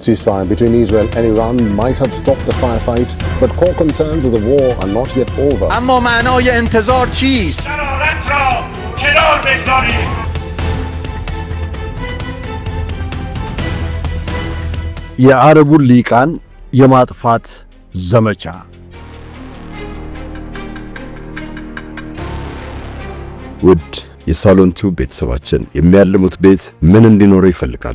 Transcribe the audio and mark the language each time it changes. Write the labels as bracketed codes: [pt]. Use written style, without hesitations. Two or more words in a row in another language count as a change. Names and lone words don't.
[en] Ceasefire between Israel and Iran might have stopped the firefight, but core concerns of the war are not yet over. [fa] اما معنای انتظار چیست؟ شرارت را کنار بگذارید. [am] የአረቡን ሊቃን የማጥፋት ዘመቻ ውድ የሳሎን ቲዩብ ቤተሰባችን የሚያልሙት ቤት ምን እንዲኖረው ይፈልጋሉ?